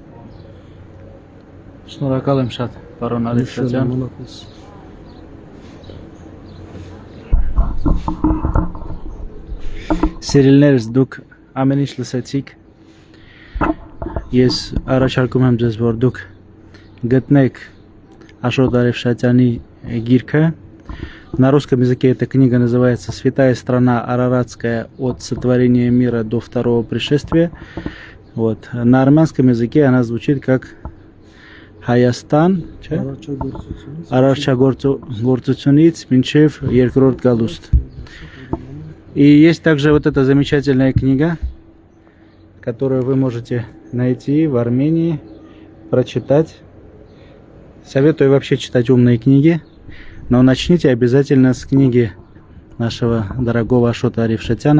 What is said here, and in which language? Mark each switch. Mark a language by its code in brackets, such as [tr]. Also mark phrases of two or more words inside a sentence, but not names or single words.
[hy] Շնորհակալ եմ շատ, պարոն Արիֆշատյան։ Սիրելիներս, դուք ամեն ինչ լսեցիք։ Ես առաջարկում եմ ձեզ, որ դուք գտնեք Աշոտ Արիֆշատյանի գիրքը։ [ru] На русском языке эта книга называется «Святая страна Араратская от сотворения мира до второго пришествия». Вот. На армянском языке она звучит как Հայաստան, չէ՞։ [hy] Արարչագործությունից մինչև երկրորդ գալուստ։ [ru] И есть также вот эта замечательная книга, которую вы можете найти в Армении, прочитать. Советую вообще читать умные книги, но начните обязательно с книги нашего дорогого Ашота Арифшатяна.